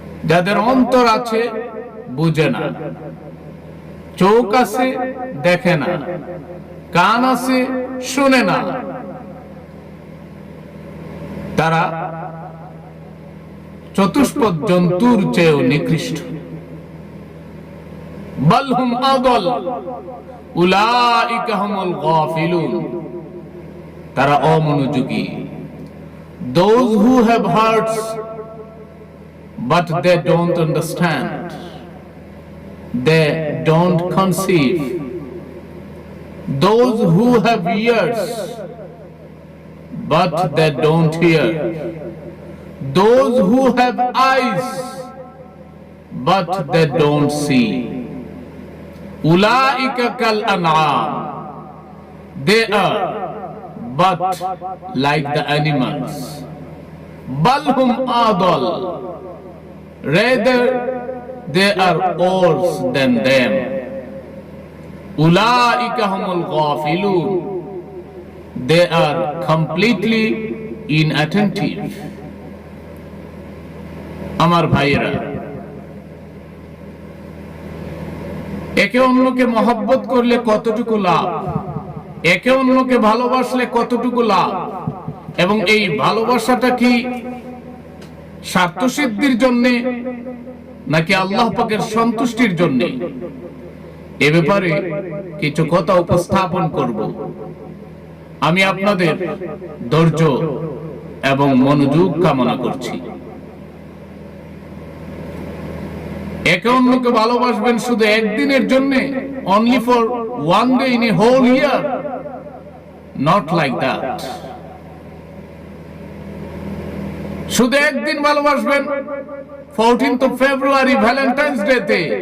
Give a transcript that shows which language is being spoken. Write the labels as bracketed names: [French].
[Bangla] যাদের অন্তর আছে বুঝে না, চোখ আছে দেখে না, কান আছে শুনে না, তারা চতুষ্পদ জন্তুর চেয়েও নিকৃষ্ট। [Arabic] বাল হুম আদাল উলাইকা হুমুল গাফিলুন, [Bangla] তারা অমনোযোগী। [English] Those who have hearts but they don't understand, they don't conceive. Those who have ears but they don't hear. Those who have eyes but they don't see. [Arabic] Ulaika kal an'am, [English] they are but like the animals. [Arabic] Bal hum adal, [English] rather they are worse than them. [Arabic] Ulaika humul ghafilun, [English] they are completely inattentive. [Bangla] আমার ভাইয়েরা, একে অন্যকে মহব্বত করলে কতটুকু লাভ, একে অন্যকে ভালোবাসলে কতটুকু লাভ, এবং এই ভালোবাসাটা কি স্বার্থসিদ্ধির জন্য নাকি আল্লাহ পাকের সন্তুষ্টির জন্য, এ ব্যাপারে কিছু কথা উপস্থাপন করব। আমি আপনাদের ধৈর্য এবং মনোযোগ কামনা করছি। একে অন্যকে ভালোবাসবেন শুধু একদিনের জন্য, [English] only for one day in a whole year, not like that. [Bangla] শুধু একদিন ভালোবাসবেন 14th of February Valentine's day তে,